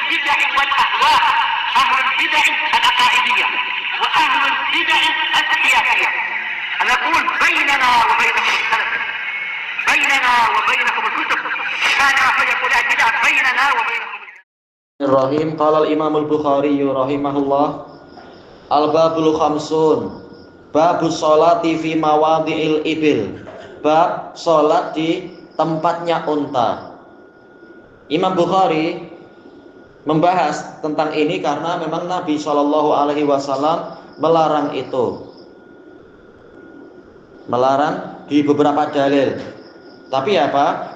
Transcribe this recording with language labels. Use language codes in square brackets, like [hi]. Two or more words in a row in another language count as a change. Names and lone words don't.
[ar] البدع والأهواء، أهل البدع العقائدية وأهل البدع السياسية. نقول بيننا وبينكم السلف، بيننا وبينكم الكتب، كان فيقول البدع بيننا وبينكم. Bismillahirrahmanirrahim. قال الإمام البخاري رحمه الله, الباب الخمسون باب الصلاة في مواضع الإبل, [id] bab salat di tempatnya unta. Imam Bukhari membahas tentang ini karena memang Nabi [ar] صلى الله عليه وسلم [id] melarang itu, melarang di beberapa dalil. Tapi apa?